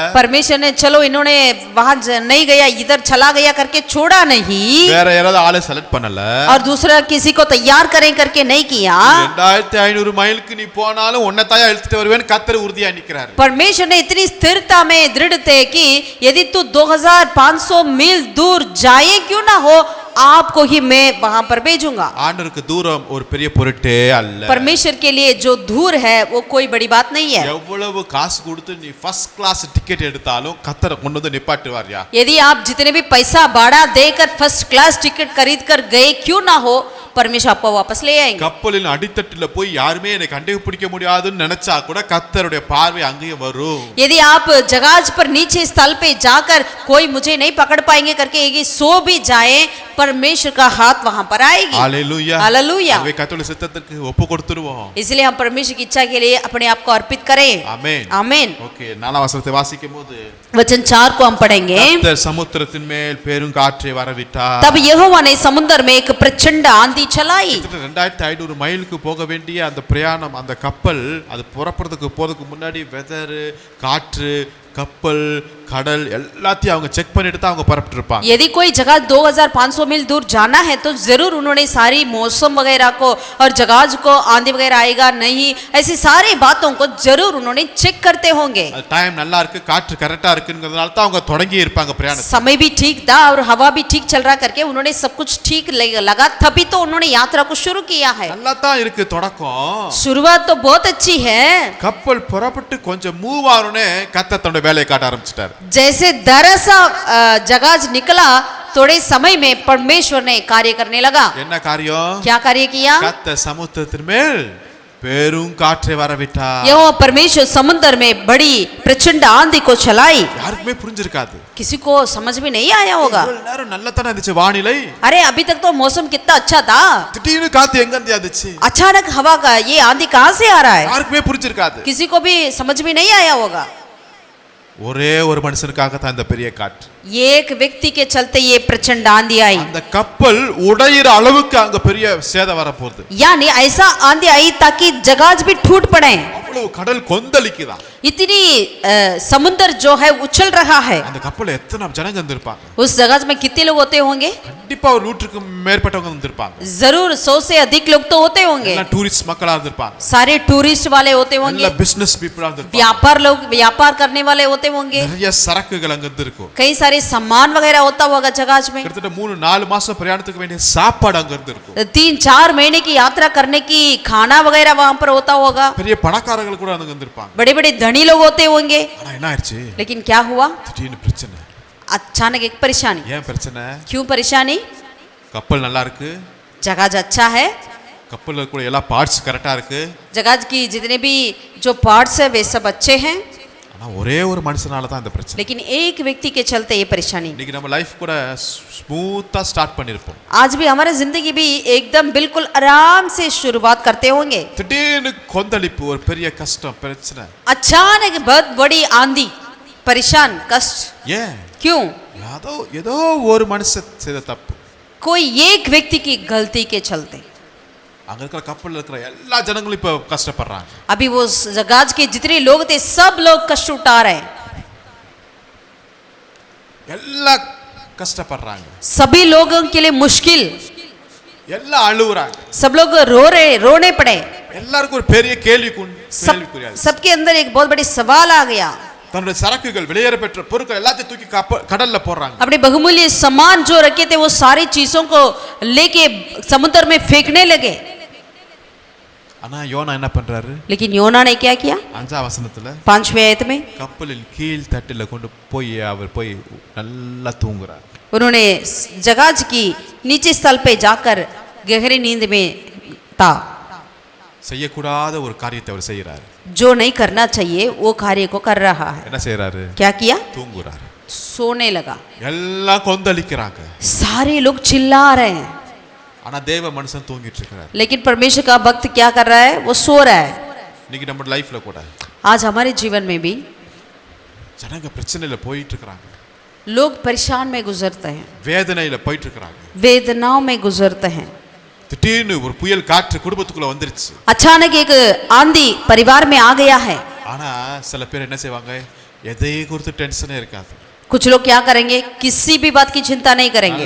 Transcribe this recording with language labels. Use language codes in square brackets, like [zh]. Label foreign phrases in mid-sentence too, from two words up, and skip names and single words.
[hi] परमेश्वर ने चलो इन्होंने वहां नहीं गया इधर चला गया करके छोड़ा नहीं [ta] வேற யாராவது ஆளை செலக்ட் பண்ணல [hi] और दूसरा किसी को तैयार करें करके नहीं किया [ta] 2500 மைலுக்கு நீ போனாலும் உன்னை தாயா இழுத்துட்டு வருவேன்னு கர்த்தர் உறுதியா நிக்கிறாரு [hi] परमेश्वर ने इतनी स्थिरता में दृढ़ थे कि यदि तू 2500 मील दूर जाए क्यों ना हो आपको ही मैं वहां पर भेजूंगा [ta] ஆண்டவருக்கு தூரம் ஒரு பெரிய பொருட்டே அல்ல [hi] परमेश्वर के लिए जो दूर है वो कोई बड़ी बात नहीं है [ta] எவ்வளவு காசு கொடுத்து நீ [en] first class ticket [ta] எடுத்தாலும் கர்த்தரை கொண்டு வந்து நிப்பாட்டுவார்யா [hi] यदि आप जितने भी पैसा भाड़ा देकर [en] first class ticket [hi] खरीद कर गए क्यों ना हो परमेश्वर आपको वापस ले आएंगे [ta] கப்பலின் அடித்தட்டுல போய் யாருமே என்னை கண்டுபிடிக்க முடியாதுன்னு நினைச்சா கூட கர்த்தருடைய பார்வை அங்கேயே வரும் [hi] यदि आप जहाज पर नीचे स्थल पे जाकर कोई मुझे नहीं पकड़ पाएंगे करके यदि सो भी जाए परमेश्वर का हाथ वहां पर आएगी [ta] ஹalleluya [hi] हालेलुया [ta] அவை கர்த்தருடைய சித்தத்துக்கு ஒப்பு கொடுத்துருவோம் [hi] इसलिए हम परमेश्वर की इच्छा के लिए अपने आप को अर्पित करें [ta] ஆமென் [hi] आमीन [ta] ஓகே 4 வசனத்தை வாசிக்கும்போது [hi] वचन 4 को हम पढ़ेंगे [ta] கர்த்தர் சமுத்திரத்தின் மேல் பெருங்காற்றை வரவிட்டார் [hi] तब यहोवा ने समुद्र में एक प्रचंड आंधी चलाई [ta] 2500 மைலுக்கு போக வேண்டிய அந்த பிரயாணம் அந்த கப்பல் அது போறதுக்கு முன்னாடி வெதர் காற்று கப்பல் கடல் எல்லாத்தையும் அவங்க செக் பண்ணிட்டு தான் அவங்க பரப்பிட்டு இருப்பாங்க [hi] यदि कोई जगह 2500 मील दूर जाना है तो जरूर उन्होंने सारी मौसम वगैरह को और जहाज को आंधी वगैरह आएगा नहीं ऐसी सारी बातों को जरूर उन्होंने चेक करते होंगे [ta] டைம் நல்லா இருக்கு காற்று கரெக்டா இருக்குங்கிறதுனால தான் அவங்க தொடங்கி இருப்பாங்க பிரயாணம் [hi] समय भी ठीक था और हवा भी ठीक चल रहा करके उन्होंने सब कुछ ठीक लगा तभी तो उन्होंने यात्रा को शुरू किया है [ta] நல்லா தான் இருக்கு தொடக்கம் [hi] शुरुआत तो बहुत अच्छी है [ta] கப்பல் புறப்பட்டு கொஞ்சம் மூவ் ஆனோனே கர்த்தர் தன்னுடைய வேலையை காட்ட ஆரம்பிச்சிட்டாரு [hi] जैसे दरसा जहाज निकला थोड़े समय में परमेश्वर ने कार्य करने लगा [ta] என்ன காரியம் [hi] क्या कार्य किया [ta] கர்த்தர் சமுத்திரத்தின் மேல் பெருங்காற்றை வரவிட்டார் [hi] यहोवा परमेश्वर समुद्र में बड़ी प्रचंड आंधी को चलाई [ta] யாருக்குமே புரிஞ்சிருக்காது [hi] किसी को समझ में नहीं आया होगा [ta] இவ்வளவு நேரம் நல்லா தானே இருந்துச்சு வானிலை [hi] अरे अभी तक तो मौसम कितना अच्छा था [ta] திடீர்னு காத்து எங்க இருந்து வந்துச்சு [hi] अचानक हवा का ये आंधी कहाँ से आ रहा है [ta] யாருக்குமே புரிஞ்சிருக்காது [hi] किसी को भी समझ में नहीं आया होगा [ta] ஒரே ஒரு மனுஷனுக்காக தான் இந்த பெரிய காற்று [hi] एक व्यक्ति के चलते ये प्रचंड आंधी आई [ta] அந்த கப்பல் உடையிற அளவுக்கு அங்க பெரிய சேதம் வர போகுது [hi] यानी ऐसा आंधी आई ताकि जहाज भी टूट पड़े [ta] அவ்வளவு கடல் கொந்தளிக்குதான் [hi] इतनी समुद्र जो है उछल रहा है [ta] அந்த கப்பல்ல எத்தனை ஜனங்க வந்திருப்பாங்க [hi] उस जहाज में कितने लोग होते होंगे [ta] கண்டிப்பா ஒரு 100க்கு மேற்பட்டவங்க வந்திருப்பாங்க [hi] जरूर 100 से अधिक लोग तो होते होंगे [ta] எல்லாம் டூரிஸ்ட் மக்களா இருந்திருப்பாங்க [hi] सारे टूरिस्ट वाले होते होंगे [ta] எல்லாம் [en] business people [ta] இருந்திருப்பாங்க [hi] व्यापार लोग व्यापार करने वाले होते होंगे [ta] நிறைய சரக்குகள் அங்க இருந்திருக்கும் [hi] कई सारे सामान वगैरह होता होगा जहाज में [ta] கிட்டத்தட்ட 3-4 மாசம் பிரயாணத்துக்கு வேண்டிய சாப்பாடு அங்க இருந்திருக்கும் [hi] 3-4 महीने की यात्रा करने की खाना वगैरह वहां पर होता होगा [ta] பெரிய பணக்காரர்கள் கூட அங்க வந்திருப்பாங்க [hi] बड़े बड़े धनी लोग होते होंगे [ta] ஆனா என்ன ஆயிடுச்சு [hi] लेकिन क्या हुआ [ta] திடீர்னு பிரச்சனை [hi] अचानक एक परेशानी [ta] ஏன் பிரச்சனை [hi] क्यों परेशानी [ta] கப்பல் நல்லா இருக்கு [hi] जहाज अच्छा है [ta] கப்பல்ல கூட எல்லா [en] parts correct [ta] இருக்கு [hi] जहाज की जितने भी जो पार्ट्स है वे सब अच्छे हैं [ta] ஆனா ஒரே ஒரு மனுஷனால தான் இந்த பிரச்சனை [hi] लेकिन एक व्यक्ति के चलते ये परेशानी [ta] இன்னைக்கு நம்ம லைஃப் கூட [en] smooth start [ta] பண்ணிருப்போம் [hi] आज भी हमारी जिंदगी भी एकदम बिल्कुल आराम से शुरुआत करते होंगे [ta] திடீர்னு கொந்தளிப்பு ஒரு பெரிய கஷ்டம் பிரச்சனை [hi] अचानक बहुत बड़ी आंधी परेशान कष्ट [ta] ஏன் [hi] क्यों [ta] ஏதோ ஒரு மனுஷன் செய்த தப்பு [hi] कोई एक व्यक्ति की गलती के चलते [ta] அங்க இருக்கிற கப்பல்ல இருக்கிற எல்லா ஜனங்களும் இப்ப கஷ்டப்படுறாங்க [hi] अभी वो जहाज के जितने लोग थे सब लोग कष्ट उठा रहे हैं [ta] எல்லா கஷ்டப்படுறாங்க [hi] सभी लोगों के लिए मुश्किल [ta] எல்லாம் அழுகுறாங்க [hi] सब लोग रोने पड़े [ta] எல்லாருக்கும் ஒரு பெரிய கேள்விக்குறியாது [hi] सबके अंदर एक बहुत बड़ी सवाल आ गया [ta] தன்னுடைய சரக்குகள் வெளியேற பெற்ற பொருட்கள் எல்லாத்தையும் தூக்கி கடல்ல போடுறாங்க [hi] अपने बहुमूल्य सामान जो रखे थे वो सारी चीजों को लेके समुद्र में फेंकने लगे [ta] ஆனா யோனா என்ன பண்றாரு [hi] लेकिन योना ने क्या किया [ta] 5ஆம் வசனத்துல [hi] 5वें आयत में [ta] கப்பலின் கீழ் தட்டில கொண்டு போய் அவர் போய் நல்லா தூங்குறார் [hi] उन्होंने जहाज की नीचे स्थल पे जाकर गहरी नींद में था [ta] செய்யக்கூடாத ஒரு காரியத்தை அவர் செய்யறாரு [hi] जो नहीं करना चाहिए वो कार्य को कर रहा है [ta] என்ன செய்யறாரு [hi] क्या किया [ta] தூங்குறாரு [hi] सोने लगा [ta] எல்லாம் கொந்தளிக்கிறாங்க [hi] सारे लोग चिल्ला रहे हैं [ta] ஆனா தேவ மனுஷன் தூங்கிட்டு இருக்காரு [hi] लेकिन परमेश्वर का भक्त क्या कर रहा है वो सो रहा है [ta] இன்னைக்கு நம்ம லைஃப்ல கூட [hi] आज हमारे जीवन में भी [ta] ஜனங்க பிரச்சனையில போயிட்டு இருக்காங்க [hi] लोग परेशान में गुजरते हैं [ta] வேதனையில போயிட்டு இருக்காங்க [hi] वेदनाओं में गुजरते हैं [ta] திடீர்னு ஒரு புயல் காற்று குடும்பத்துக்குள்ள வந்துருச்சு [hi] अचानक एक आंधी परिवार में आ गया है [ta] ஆனா சில பேர் என்ன செய்வாங்க எதையும் குறித்து டென்ஷனே இருக்காது. [hi] कुछ लोग क्या करेंगे, किसी भी बात की चिंता नहीं करेंगे,